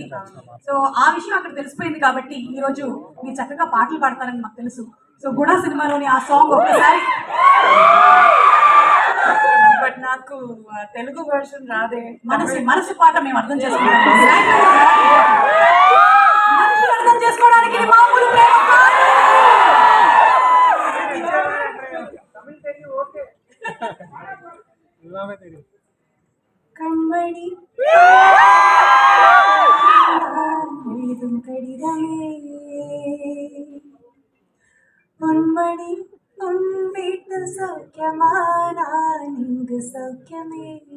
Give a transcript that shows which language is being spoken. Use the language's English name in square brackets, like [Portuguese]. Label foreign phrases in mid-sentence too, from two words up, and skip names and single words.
[Telugu] సో ఆ విషయం అక్కడ తెలిసిపోయింది కాబట్టి ఈ రోజు మీరు చక్కగా పాటలు పాడతారని మాకు తెలుసు. సో గుణ సినిమాలోని ఆ సాంగ్ ఒక్కసారి. బట్ నాకు తెలుగు వర్షన్ రాదే. మనసు పాట మేము అర్థం చేసుకుంటాం. మనసు అర్థం చేసుకోవడానికి మామూలు ప్రేమ కాదు. [Tamil] கண்மணி எழுதும் கடிதமே, பொன்மணி உன் வீட்டு சௌக்கியமா, நான் இங்கு சௌக்கியமே.